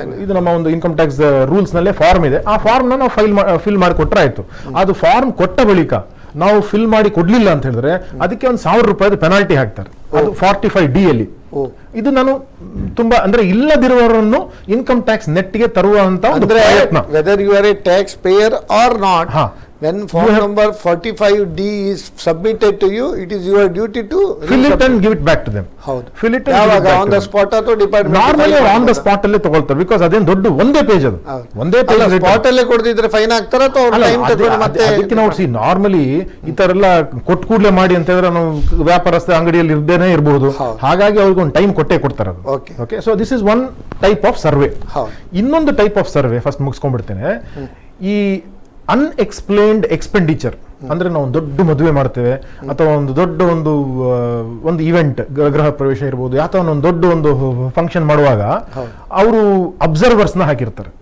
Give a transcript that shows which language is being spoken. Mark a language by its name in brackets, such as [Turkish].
[Kannada] ಇದು ನಮ್ಮ ಒಂದು ಇನ್ಕಮ್ ಟ್ಯಾಕ್ಸ್ ರೂಲ್ಸ್ ನಲ್ಲೇ ಫಾರ್ಮ್ ಇದೆ. ಆ ಫಾರ್ಮ್ ನಾವು ಫಿಲ್ ಮಾಡಿ ಕೊಟ್ರೆ ಆಯ್ತು. ಅದು ಫಾರ್ಮ್ ಕೊಟ್ಟ ಬಳಿಕ ನಾವು ಫಿಲ್ ಮಾಡಿ ಕೊಡ್ಲಿಲ್ಲ ಅಂತ ಹೇಳಿದ್ರೆ ಅದಕ್ಕೆ ಒಂದು ₹1,000 ಪೆನಾಲ್ಟಿ ಹಾಕ್ತಾರೆ. ಅದು 45D ಅಲ್ಲಿ. ಇದು ನಾನು ತುಂಬಾ ಅಂದ್ರೆ ಇಲ್ಲದಿರುವವರನ್ನು ಇನ್ಕಮ್ ಟ್ಯಾಕ್ಸ್ ನೆಟ್ಗೆ ತರುವಂತ ಒಂದು ಪ್ರಯತ್ನ. [English] Whether you are a taxpayer or not, when form number 45D is submitted to you, it is your duty to fill it and give it back to them. [Kannada] ಹೌದು. [English] Fill it and on the spot ಅಥವಾ department [Kannada] normally [English] on the spot [Kannada] ಅಲ್ಲೇ ತಗೊಳ್ತಾರೆ. Because ಅದೇನು ದೊಡ್ಡ ಒಂದೇ page, ಅದು ಒಂದೇ page. Spot ಅಲ್ಲೇ ಕೊಡ್ತಿದ್ರೆ ಫೈನ್ ಆಗ್ತಾರ ಅಥವಾ ಟೈಮ್ ತಗೊಂಡು ಮತ್ತೆ ಅದಕ್ಕೆ ನಾವು ನಾರ್ಮಲಿ ಈ ತರ ಎಲ್ಲ ಕೊಟ್ಟು ಕೂಡಲೇ ಮಾಡಿ ಅಂತ ಹೇಳಿದ್ರೆ ನಾವು ವ್ಯಾಪಾರಸ್ಥ ಅಂಗಡಿಯಲ್ಲಿ ಇರ್ದೇನೆ ಇರಬಹುದು. ಹಾಗಾಗಿ ಅವ್ರಿಗೆ ಒಂದು ಟೈಮ್ ಕೊಟ್ಟೇ ಕೊಡ್ತಾರೆ ಅದು. [English] Okay, so this is one type of survey. [Kannada] ಇನ್ನೊಂದು ಟೈಪ್ ಆಫ್ ಸರ್ವೆ ಫಸ್ಟ್ ಮುಗಿಸ್ಕೊಂಡ್ಬಿಡ್ತೇನೆ. ಈ ಅನ್ಎಕ್ಸ್ಪ್ಲೇನ್ಡ್ ಎಕ್ಸ್ಪೆಂಡಿಚರ್ ಅಂದ್ರೆ ನಾವು ದೊಡ್ಡ ಮದುವೆ ಮಾಡ್ತೇವೆ ಅಥವಾ ಒಂದು ದೊಡ್ಡ ಒಂದು ಇವೆಂಟ್, ಗೃಹ ಪ್ರವೇಶ ಇರ್ಬೋದು, ಅಥವಾ ಒಂದು ದೊಡ್ಡ ಒಂದು ಫಂಕ್ಷನ್ ಮಾಡುವಾಗ ಅವರು ಅಬ್ಸರ್ವರ್ಸ್ ನ ಹಾಕಿರ್ತಾರೆ.